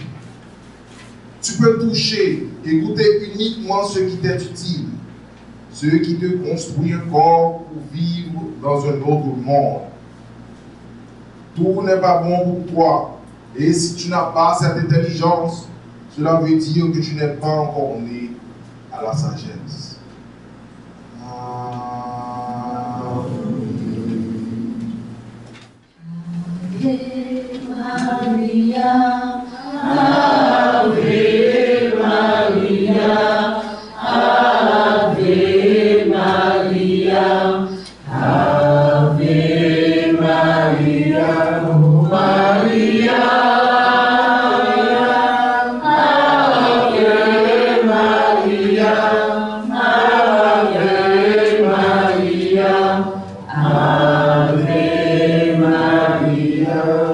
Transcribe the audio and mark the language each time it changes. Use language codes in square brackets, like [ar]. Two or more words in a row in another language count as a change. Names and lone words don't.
[fr] Tu peux toucher et goûter uniquement ce qui t'est utile, ce qui te construit un corps pour vivre dans un autre monde. Tout n'est pas bon pour toi. Et si tu n'as pas cette intelligence, cela veut dire que tu n'es pas encore né à la sagesse. [la] Ave Maria, Ave Maria, Ave Maria, Ave Maria, oh Maria, Ave Maria, Ave Maria, Ave Maria.